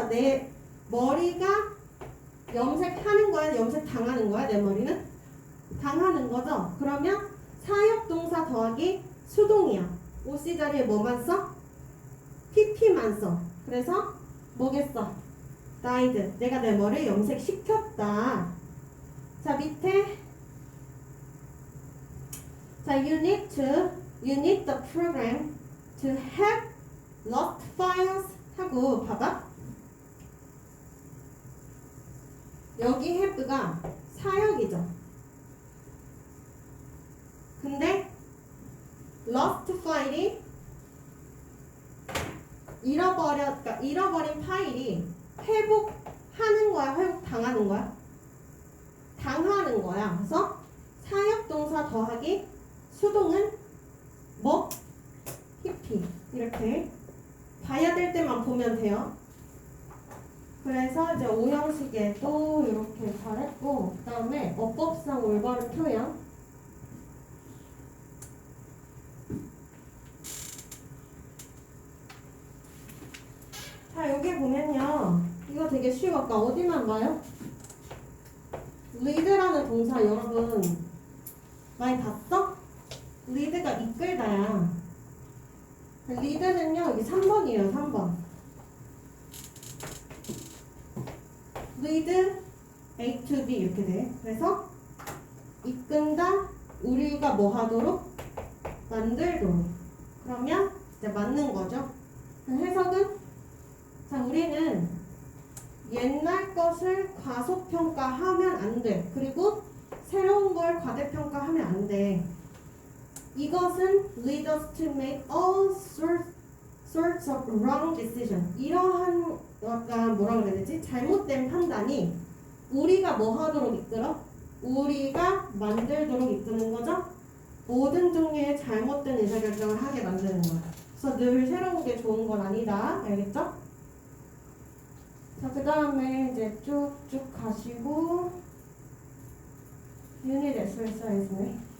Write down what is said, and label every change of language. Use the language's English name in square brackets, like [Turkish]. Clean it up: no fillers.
[Korean] 자 내 머리가 염색하는 거야? 염색 당하는 거야? 내 머리는? 당하는 거죠? 그러면 사역동사 더하기 수동이야. OC 자리에 뭐만 써? PP만 써. 그래서 뭐겠어? dyed. 내가 내 머리를 염색시켰다. 자 밑에 자 [English] you need the program to have lost files [Korean] 하고 봐봐. 여기 have가 사역이죠. 근데 lost 파일이 그러니까 잃어버린 파일이 회복하는 거야, 회복 당하는 거야? 당하는 거야. 그래서 사역동사 더하기 수동은 뭐? PP. 이렇게 봐야 될 때만 보면 돼요. 그래서 이제 오형식에도 이렇게 잘했고, 그 다음에 어법상 올바른 표현. 자 여기 보면요, 이거 되게 쉬워. 아까 어디만 봐요? lead라는 동사 여러분 많이 봤어? lead가 이끌다야. lead는요 여기 3번이에요. 3번 [English] lead A to B [Korean] 이렇게 돼. 그래서 이끈다, 우리가 뭐 하도록? 만들도록. 그러면 이제 맞는 거죠. 해석은 자 우리는 옛날 것을 과소평가하면 안 돼. 그리고 새로운 걸 과대평가하면 안 돼. 이것은 [English] lead us to make all sorts of wrong decision. [Korean] 이러한 약간 뭐라 그래야 되지? 잘못된 판단이 우리가 뭐 하도록 이끌어? 우리가 만들도록 이끄는 거죠? 모든 종류의 잘못된 의사결정을 하게 만드는 거야. 그래서 늘 새로운 게 좋은 건 아니다. 알겠죠? 자, 그 다음에 이제 쭉쭉 가시고 유닛 엑서사이즈네.